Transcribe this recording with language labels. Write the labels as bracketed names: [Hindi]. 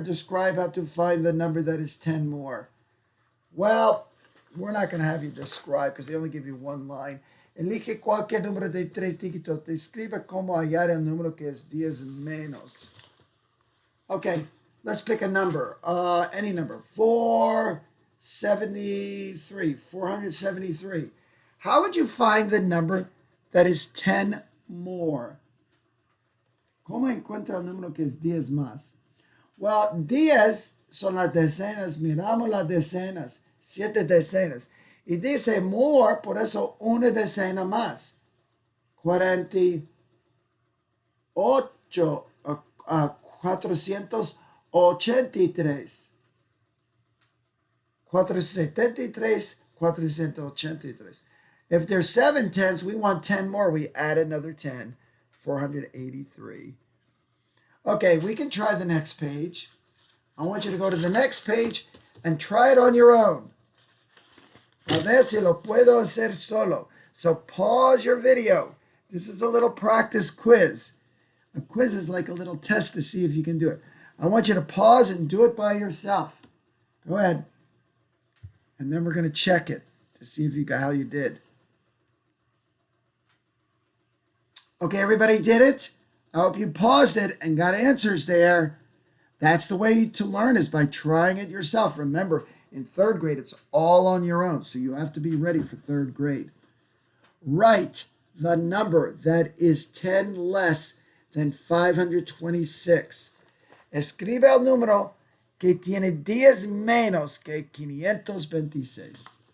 [English] Describe how to find the number that is 10 more. Well, we're not going to have you describe because they only give you one line. [Spanish] Elige cualquier número de 3 dígitos. Describe cómo hallar el número que es 10 menos. [English] Okay, let's pick a number. Any number. 473. 473. How would you find the number that is 10 more. [Spanish] ¿Cómo encuentra el número que es 10 más? [English] Well, [Spanish] 10 son las decenas. Miramos las decenas. 7 decenas. Y dice more, por eso una decena más. [English] 48, 483. 473, 483. If there's 7 tens, we want 10 more. We add another 10, 483. Okay, we can try the next page. I want you to go to the next page and try it on your own. [Spanish] A ver si lo puedo hacer solo. [English] So pause your video. This is a little practice quiz. A quiz is like a little test to see if you can do it. I want you to pause and do it by yourself. Go ahead. And then we're going to check it to see if you got how you did. Okay, everybody did it? I hope you paused it and got answers there. That's the way to learn, is by trying it yourself. Remember, in third grade, it's all on your own, so you have to be ready for third grade. Write the number that is 10 less than 526. [Spanish] Escribe el número que tiene 10 menos que 526.